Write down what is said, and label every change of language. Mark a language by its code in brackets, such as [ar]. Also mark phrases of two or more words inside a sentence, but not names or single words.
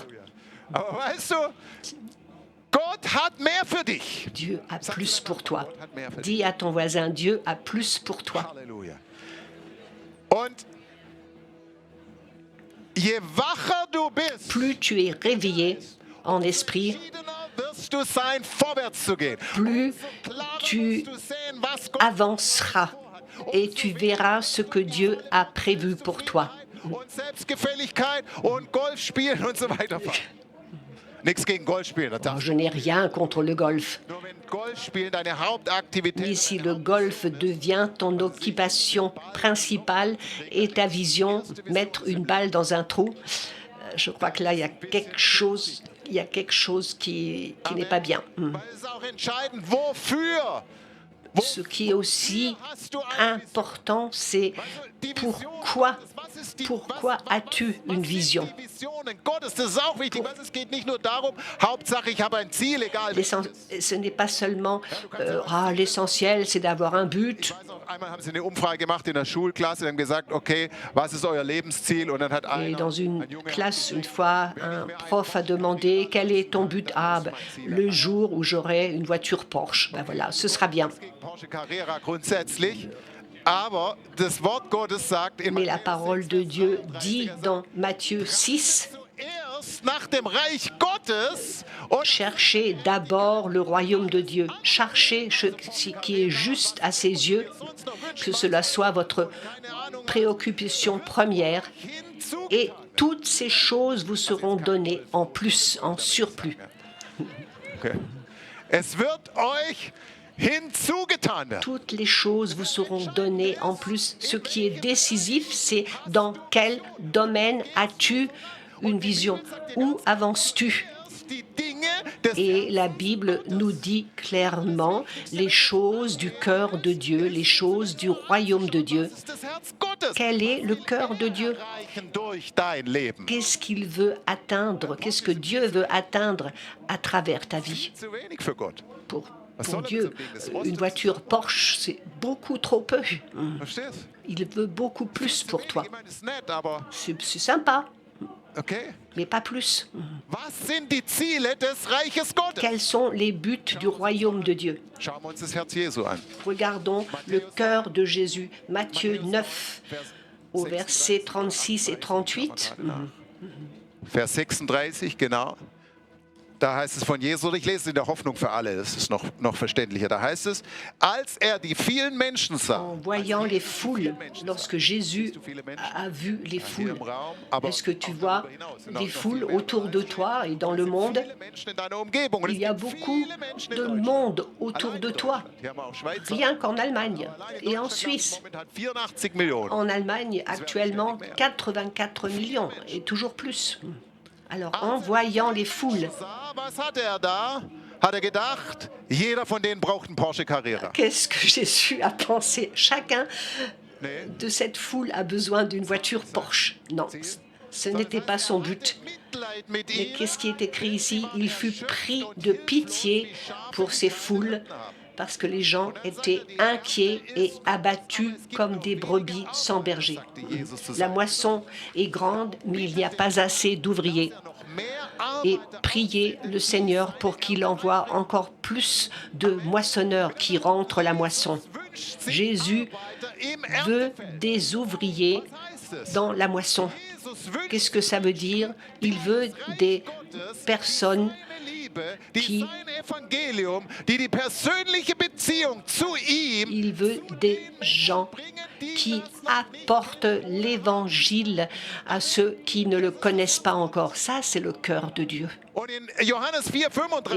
[de] Aber weißt du, Gott hat mehr für dich. [fr] Dieu a plus pour toi. Dis à ton voisin, Dieu a plus pour toi. [de] Halleluja. Und je wacher du bist, [fr] Plus tu es réveillé en esprit, [de] entschiedener wirst du sein, vorwärts zu gehen. [fr] plus [de] Klarer [fr] tu [de] wirst du sehen, was Gott [fr] avanceras et tu verras ce que Dieu a prévu pour toi. [de] und Selbstgefälligkeit und Golf spielen und so weiter. Nichts gegen Golfspielen. Das darfst [fr] Je n'ai rien contre le golf. [de] du. Nur wenn Golfspielen deine Hauptaktivität [fr] Mais si le golf devient ton occupation principale et ta vision, mettre une balle dans un trou, je crois que là, il y a quelque chose qui n'est pas bien. [de] weil es ist auch entscheidend, wofür. [fr] Ce qui est aussi important, c'est pourquoi as-tu une vision? Ce n'est pas seulement l'essentiel, c'est d'avoir un but. [de] Einmal haben sie eine Umfrage gemacht in der Schulklasse, haben gesagt, okay, was ist euer Lebensziel? Und dann hat [fr] Et dans une classe, une fois, un prof a demandé quel est ton but? Le jour où j'aurai une voiture Porsche. Ben voilà, ce sera bien. [de] Porsche Carrera grundsätzlich, aber das Wort Gottes sagt in [fr] Mais la parole de Dieu dit dans Matthieu 6, [de] erst nach dem Reich Gottes und [fr] cherchez d'abord le royaume de Dieu. Cherchez ce qui est juste à ses yeux, que cela soit votre préoccupation première, et toutes ces choses vous seront données en plus, en surplus. okay. [de] Es wird euch hinzugetan. [fr] Toutes les choses vous seront données en plus. Ce qui est décisif, c'est dans quel domaine as-tu une vision? Où avances-tu? [de] Die Dinge des [fr] Et la Bible nous dit clairement les choses du cœur de Dieu, les choses du royaume de Dieu. [de] Herz Gottes [fr] Quel est le cœur de Dieu? [de] erreichen durch dein Leben. [fr] Qu'est-ce qu'il veut atteindre? Qu'est-ce que Dieu veut atteindre à travers ta vie? [de] Zu wenig für Gott. [fr] Pour Dieu, une voiture Porsche, c'est beaucoup trop peu. [de] Verstehst? [fr] Il veut beaucoup plus pour toi. [de] Ich meine, ist nett, aber [fr] C'est sympa, okay. mais pas plus. [de] Was sind die Ziele des Reiches Gottes? [fr] Quels sont les buts du royaume de Dieu? [de] Schauen wir uns das Herz Jesu an. [fr] Regardons le cœur de Jésus, Matthieu 9, au verset 36 et 38. [de] Vers 36, genau. Da heißt es von Jesus, ich lese es in der Hoffnung für alle, das ist noch verständlicher. Da heißt es, als er die vielen Menschen sah, [fr] En voyant les foules, lorsque Jésus a vu les foules, est-ce que tu vois des foules autour de toi et dans le monde? [de] viele Menschen in deiner Umgebung. Und es [fr] Il y a [de] gibt [fr] beaucoup [de] viele Menschen [fr] de [de] in Deutschland. [fr] monde autour de toi, [de] Hier haben wir auch Schweizer. [fr] rien qu'en Allemagne [de] Allein in [fr] et en [de] Deutschland [fr] Suisse. [de] haben momentan 84 Millionen. [fr] En Allemagne, actuellement, 84 millions et toujours plus. Alors, en voyant les foules, [de] Was hat er da? Hat er gedacht, jeder von denen braucht einen Porsche Carrera. [fr] qu'est-ce que Jésus a pensé? Chacun [de] Nee. [fr] de cette foule a besoin d'une voiture Porsche. Non, ce n'était pas son but. [de] Mitleid mit [fr] Mais [de] ihm. [fr] qu'est-ce qui est écrit ici? Il fut pris de pitié pour ces foules parce que les gens étaient inquiets et abattus comme des brebis sans berger. La moisson est grande, mais il n'y a pas assez d'ouvriers. Et priez le Seigneur pour qu'il envoie encore plus de moissonneurs qui rentrent la moisson. Jésus veut des ouvriers dans la moisson. Qu'est-ce que ça veut dire? Il veut des personnes [de] die sein Evangelium, die persönliche Beziehung zu ihm [fr] il veut des gens qui apportent l'évangile à ceux qui ne le connaissent pas encore. Ça, c'est le cœur de Dieu. [de] und in Johannes 4,35